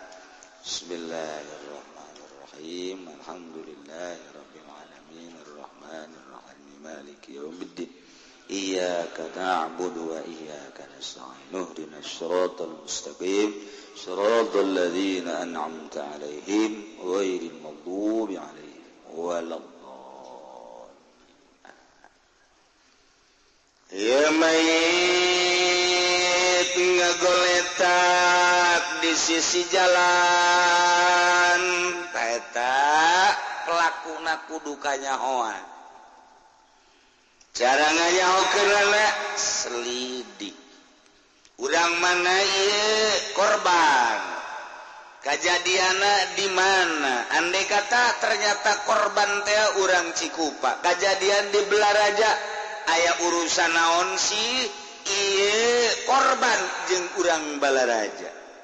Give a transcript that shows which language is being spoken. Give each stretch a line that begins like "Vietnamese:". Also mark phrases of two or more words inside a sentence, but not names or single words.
Arabic: بسم الله الرحمن الرحيم الحمد لله رب العالمين الرحمن الرحيم مالك يوم الدين إياك نعبد وإياك نستعين اهدنا الصراط المستقيم صراط الذين أنعمت عليهم غير المغضوب عليهم ولا الضالين
Sundanese: ya mayit ngagoletak di sisi jalan eta pelakuna kudu kanyahoan cara nganyahokeunna selidik urang mana ieu korban kajadianna di mana
Indonesian: andai kata ternyata
Sundanese: korban teh urang Cikupa kajadian di Belaraja aya urusan naon sih ieu korban jeung urang Balaraja